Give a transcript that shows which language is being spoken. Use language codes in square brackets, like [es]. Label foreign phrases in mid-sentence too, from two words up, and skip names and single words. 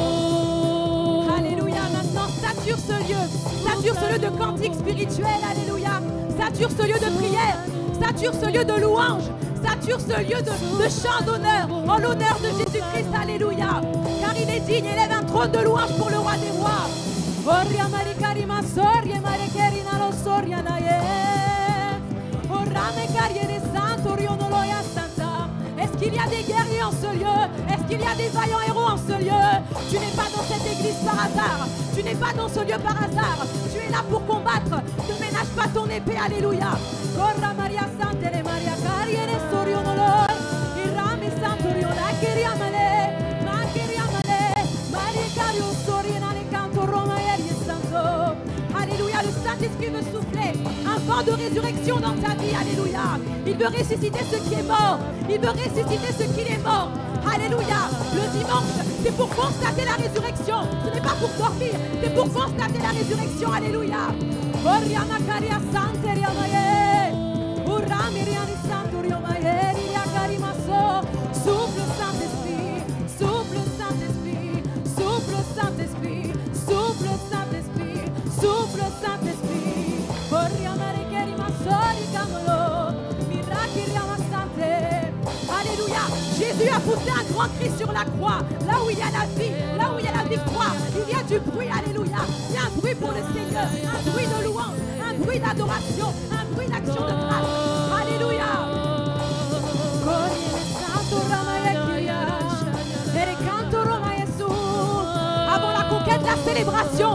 [fr] Alléluia, maintenant sature ce lieu. Sature ce lieu de cantique spirituel, alléluia. Sature ce lieu de prière. Sature ce lieu de louange. Sature ce lieu de chant d'honneur. En l'honneur de Jésus-Christ, alléluia. Car il est digne, élève un trône de louange pour le roi des rois. Oria marikarima soria marekerina lo soria naye. Orame carriere santo rionoloya santa. Est-ce qu'il y a des guerriers en ce lieu? Est-ce qu'il y a des vaillants héros en ce lieu? Tu n'es pas dans cette église par hasard. Tu n'es pas dans ce lieu par hasard. Tu es là pour combattre. Ne ménage pas ton épée, alléluia. Corra Maria Sante le Maria carriere sorionoloy. Irame santo riola kiriamale. Ma kiriamale. Maria cario soriena le canto Roma e santo. Alléluia, le Saint-Esprit veut souffler un vent de résurrection dans ta vie, alléluia. Il veut ressusciter ce qui est mort. Il veut ressusciter ce qui est mort. Alléluia. Le dimanche, c'est pour constater la résurrection. Ce n'est pas pour dormir, c'est pour constater la résurrection, alléluia. Oriana caria sante riamaye. Urami riani santo riamaye. Ria carimaso. Souffle Saint-Esprit. Souffle Saint-Esprit. Souffle Saint-Esprit. Souffle Saint-Esprit. Souffle Saint-Esprit. Oriamare kerimaso rigamolo. Miraki riamasante. Alléluia. Jésus a poussé un grand cri sur la croix. Là où il y a la vie, là où il y a la victoire, il y a du bruit, alléluia. Il y a un bruit pour le Seigneur, un bruit de louange, un bruit d'adoration, un bruit d'action de grâce. Alléluia. Avant la conquête, la célébration.